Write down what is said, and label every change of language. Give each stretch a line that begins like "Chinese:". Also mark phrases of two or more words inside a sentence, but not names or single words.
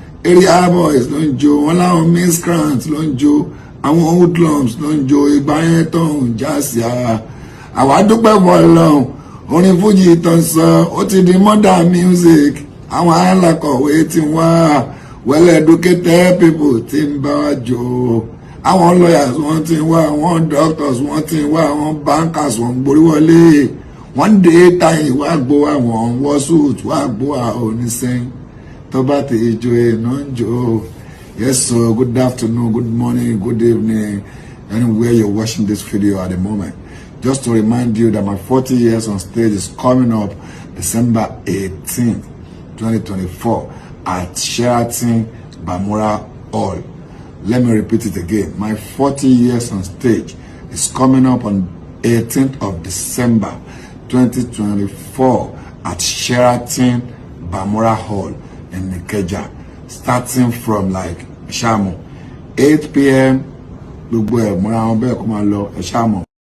English: Area boys
Yoruba: ló ń jó, wọ́n láwọn miscreants ló ń jó. Àwọn hoodlums ló ń jó, ìgbà yẹn tó ń já sí ara. Àwa dúpẹ́ fún Ọlọ́run, orin Fuji tó ń sọ, ó ti di modern music. Àwọn alákọ̀wé ti wá,
English: well educated people
Yoruba: ti ń bá wa jó. Àwọn lawyers wọ́n ti wá, àwọn doctors wọ́n ti wá, àwọn bankers wọ́n ń gborí wọlé. Wọ́n ń dé táyì wá gbó wa, wọ́n ń wọ suit wá gbó wa, oníṣẹ́. Tó bá ti jó ẹ̀ náà ń jó.
English: Yes, so good afternoon, good morning, good evening, anywhere you're watching this video at the moment. Just to remind you that my forty years on stage is coming up December eighteenth, twenty twenty-four at Sheraton Bamura Hall. Let me repeat it again. My forty years on stage is coming up on eighteenth of December twenty twenty-four at Sheraton Bamura Hall in Ikeja, starting from, like,
Yoruba: Ṣàmù, eight P M, gbogbo ẹ̀ múra wọn bẹ́ẹ̀ kó máa lọ, ẹ ṣáà mọ̀.